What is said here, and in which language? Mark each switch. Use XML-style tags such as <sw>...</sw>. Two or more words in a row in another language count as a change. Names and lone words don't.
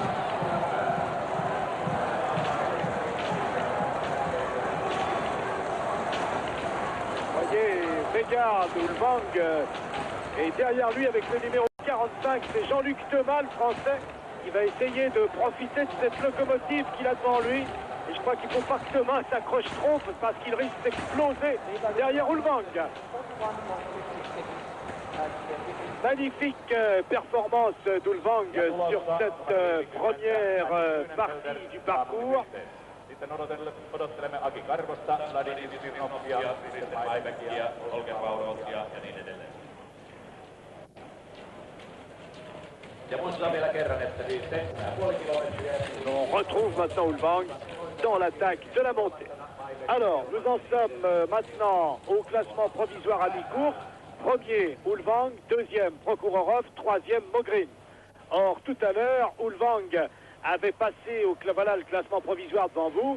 <fr>Vous voyez, Vegard Ulvang et derrière lui avec le numéro 45, c'est Jean-Luc Thomas, le français, qui va essayer de profiter de cette locomotive qu'il a devant lui. Et je crois qu'il ne faut pas que Thomas s'accroche trop parce qu'il risque d'exploser derrière Ulvang. Magnifique performance d'Ulvang sur cette première partie du parcours.</fr> <fi>Odottelemme Aki Karvosta, Vladimir Smirnoffia, sitten Maimäkiä, Holger Vaurotia ja niin edelleen. Ja muistutan vielä kerran, että siis 7,5 kilometriä.</fi> <fr>On retrouve maintenant Ulvang dans l'attaque de la montée. Alors, nous en sommes maintenant au classement provisoire à mi-course. Premier, Ulvang. Deuxième, Prokhorov. Troisième, Mogrin. Or, tout à l'heure, Ulvang avait passé voilà, le classement provisoire devant vous.</fr>